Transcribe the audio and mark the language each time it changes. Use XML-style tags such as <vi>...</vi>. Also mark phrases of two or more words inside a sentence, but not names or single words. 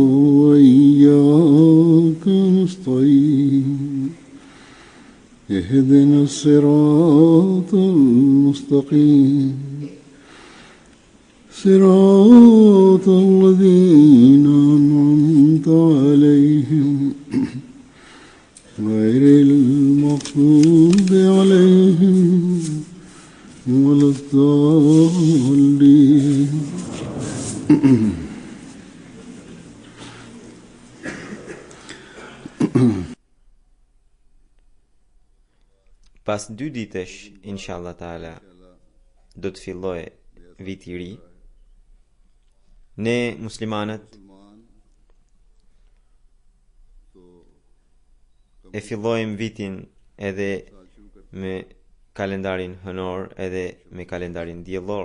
<ar>وإياك نستعين اهدنا الصراط المستقيم صراط الذين أنعمت عليهم غير المغضوب عليهم ولا الضالين.</ar> <sq>Pas 2 ditësh,</sq> <ar>إن شاء الله تعالى,</ar> <sq>do të filloj viti i ri. Ne muslimanët e fillojmë vitin edhe me kalendarin hënor edhe me kalendarin diellor.</sq>